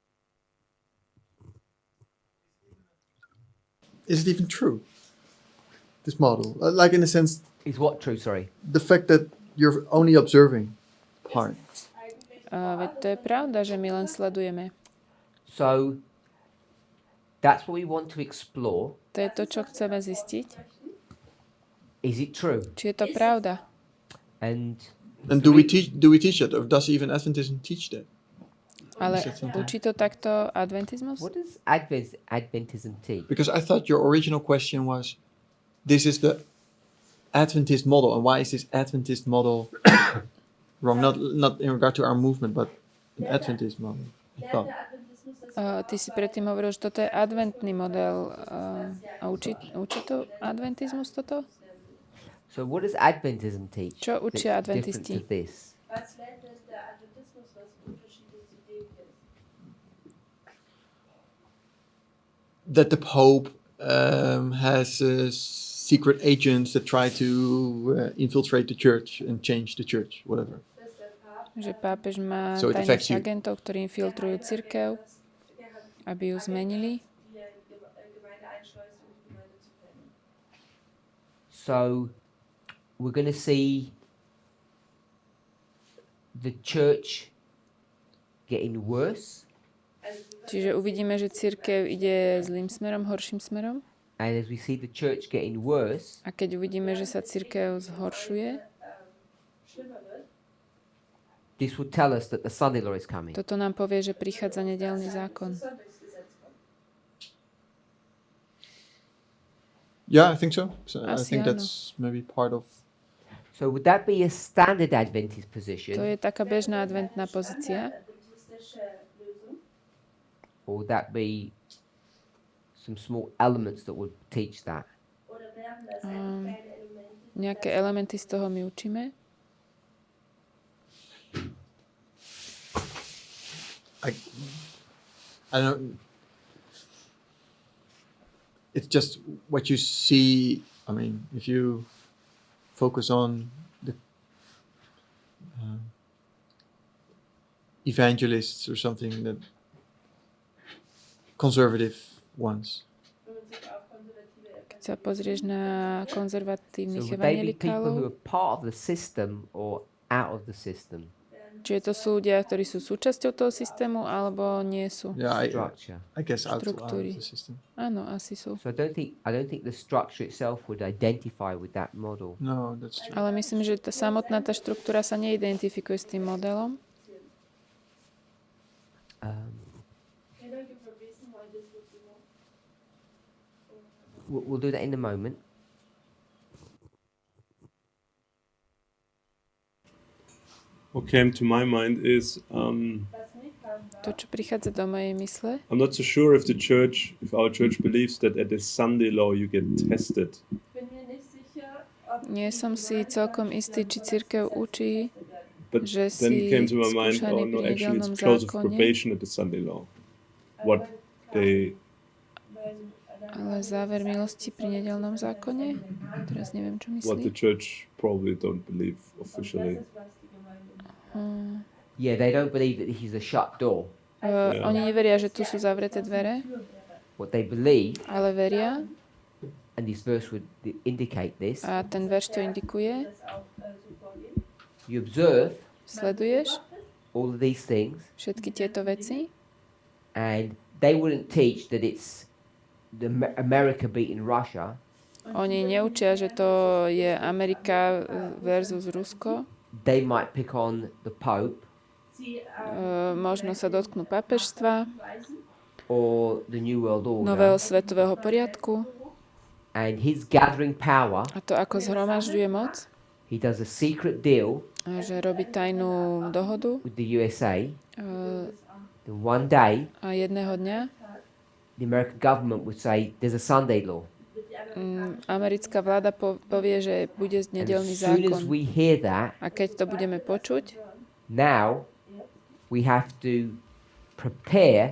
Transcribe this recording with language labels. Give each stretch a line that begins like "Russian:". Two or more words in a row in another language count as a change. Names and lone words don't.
English: Is it even true? this model. Like in a sense, Is what true? Sorry. the fact that you're only observing part.
Slovak: Veď to je pravda, že my len sledujeme.
English: So that's what we want to explore.
Slovak: To je to, čo chceme zistiť.
English: Is it true?
Slovak: Či je to pravda?
English: And do we teach that, or does even Adventism teach that?
Slovak: Ale učí to takto adventizmus?
English: what does Adventism teach? Because I thought your original question was, this is the Adventist model, and why is this Adventist model wrong? Not in regard to our movement, but an Adventist model. I thought.
Slovak: Ty si predtým hovoril, že toto je adventný model. A učí to adventizmus toto?
English: So what does Adventism teach?
Slovak: Čo učia
English: that's different
Slovak: adventisti?
English: to this?
German: Was lernt denn der Adventismus, was unterschiedlich zu dem ist?
English: That the Pope has secret agents that try to infiltrate the church and change the church, whatever.
Slovak: Že pápež má
English: So it
Slovak: tajných
English: affects you.
Slovak: agentov, ktorí infiltrujú cirkev, aby ju zmenili.
German: Die Gemeinde einschleusen, um die Gemeinde zu trennen.
English: So we're going to see the church getting worse,
Slovak: Čiže uvidíme, že cirkev ide zlým smerom, horším smerom.
English: and as we see the church getting worse,
Slovak: A keď uvidíme, že sa cirkev zhoršuje,
English: this will tell us that the Sunday law is coming.
Slovak: toto nám povie, že prichádza nedeľný zákon.
English: Yeah, I think so. I
Slovak: Asi
English: think
Slovak: áno.
English: that's maybe part of. So would that be a standard Adventist
Slovak: To
English: position,
Slovak: je taká bežná adventná pozícia.
English: or would that be some small elements that would teach that?
Slovak: Nejaké elementy z toho my učíme.
English: I don't. It's just what you see. I mean, if you focus on the evangelists or something, that conservative ones.
Slovak: Keď sa pozrieš na
English: So
Slovak: konzervatívnych
English: would they be people who
Slovak: evangelikálov,
English: are part of the system or out of the system?
Slovak: čiže to sú ľudia, ktorí sú súčasťou toho systému, alebo nie sú.
English: Yeah, Structure. I guess out of
Slovak: Štruktúry.
English: the system.
Slovak: Áno, asi sú.
English: So I don't think the structure itself would identify with that model. No, that's true.
Slovak: Ale myslím, že tá samotná tá štruktúra sa neidentifikuje s tým modelom.
English: We'll do that in a moment. What came to my mind is
Slovak: To, čo prichádza do mojej mysle,
English: I'm not so sure if our church believes that at the Sunday law you get tested.
Slovak: nie som si celkom istý, či cirkev učí,
English: But
Slovak: že
English: then
Slovak: si
English: came to my mind,
Slovak: skúšaný
English: oh no,
Slovak: pri
English: actually
Slovak: nedeľnom
English: it's close of
Slovak: zákone,
English: probation at the Sunday law. What they
Slovak: ale záver milosti pri nedeľnom zákone? Teraz neviem, čo
English: what the
Slovak: myslí.
English: church probably don't believe officially. Yeah, they don't believe that this is a shut door.
Slovak: Oni neveria, že tu sú zavreté dvere,
English: What they believe,
Slovak: ale veria,
English: and this verse would indicate this,
Slovak: a ten verš to indikuje,
English: you observe
Slovak: sleduješ
English: all of these things,
Slovak: všetky tieto veci
English: and they wouldn't teach that it's America beating Russia.
Slovak: oni neučia, že to je Amerika versus Rusko.
English: They might pick on the Pope
Slovak: Možno sa dotknú pápežstva,
English: or the New World
Slovak: nového
English: Order,
Slovak: svetového poriadku
English: and his gathering power.
Slovak: a to, ako zhromažďuje moc,
English: He does a secret deal
Slovak: a že robí tajnú dohodu
English: with the USA. uh, Then one day,
Slovak: a jedného dňa
English: the American government would say there's a Sunday law.
Slovak: americká vláda povie, že bude
English: And
Slovak: nedeľný
English: as soon as
Slovak: zákon.
English: we hear that,
Slovak: A keď to budeme počuť,
English: now we have to prepare